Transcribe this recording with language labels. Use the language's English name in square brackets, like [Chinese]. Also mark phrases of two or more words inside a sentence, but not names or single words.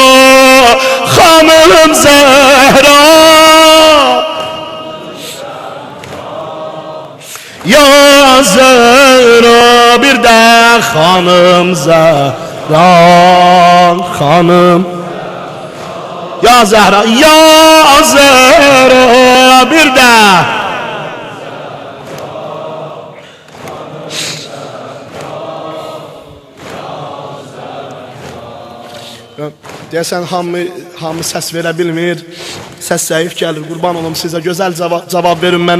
[Azerbaijani] Hanım Zehra, ya Zehra, bir de Hanım Zehra, Hanım, ya Zehra, ya Zehra, bir de deyəsən hamı səs verə bilmir. Səs zəif gəlir. Qurban olum sizə. Gözəl cavab verin mənə.